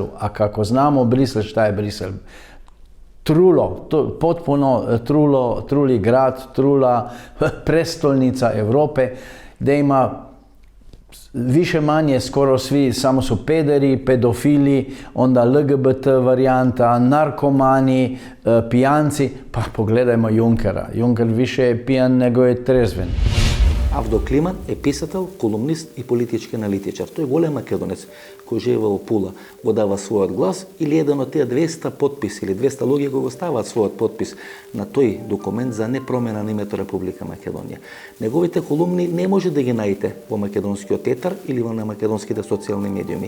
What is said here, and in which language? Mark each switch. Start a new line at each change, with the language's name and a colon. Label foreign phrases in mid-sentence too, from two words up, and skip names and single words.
Serbian: A kako znamo Brisel, šta je Brisel? Potpuno truli grad, trula prestolnica Europe, gdje ima više manje skoro svi, samo su pederi, pedofili, onda LGBT varijanta, narkomani, pijanci. Pa pogledajmo Junckera. Juncker više je pijan nego je trezven.
Macedonian: Авдо Климан е писател, колумнист и политички аналитичар. Тој е голем македонец кој живее во Пула, го дава својот глас или еден од тие 200 подписи или 200 луѓе го ставаат својот подпис на тој документ за непромена на името Република Македонија. Неговите колумни не може да ги најдете во македонскиот етар или во македонските социјални медиуми.